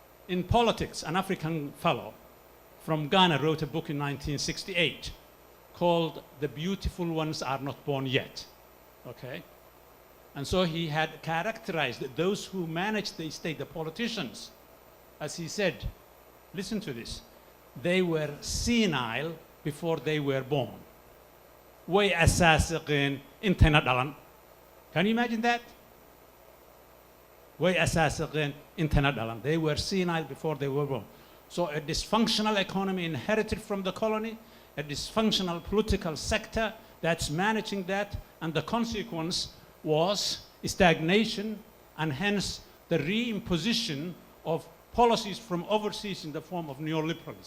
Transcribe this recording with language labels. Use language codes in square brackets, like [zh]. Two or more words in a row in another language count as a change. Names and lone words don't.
[en] In politics, an African fellow from Ghana wrote a book in 1968 called The Beautiful Ones Are Not Born Yet. Okay? And so he had characterized those who managed the state, the politicians, as he said, listen to this, they were senile before they were born. [so] Way asaasiqeen intayna dhalan. [en] Can you imagine that? [so] Way asaasiqeen intayna dhalan. [en] They were senile before they were born. So a dysfunctional economy inherited from the colony, a dysfunctional political sector that's managing that, and the consequence was stagnation and hence the reimposition of policies from overseas in the form of neoliberalism.